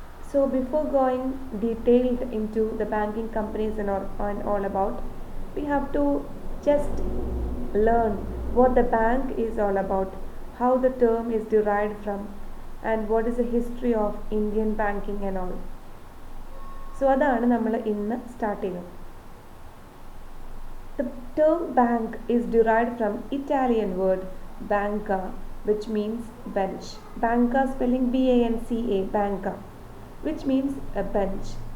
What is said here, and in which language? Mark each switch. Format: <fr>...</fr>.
<en>So before going detailed into the banking companies and all about, we have to just learn what the bank is all about, how the term is derived from, and what is the history of Indian banking and all.</en> <ml>So അതാണ് നമ്മൾ ഇന്ന് start ചെയ്യുന്നത്.</ml> <en>The term bank is derived from Italian word banca, which means bench. Banca spelling B-A-N-C-A, banca, which means a bench.</en>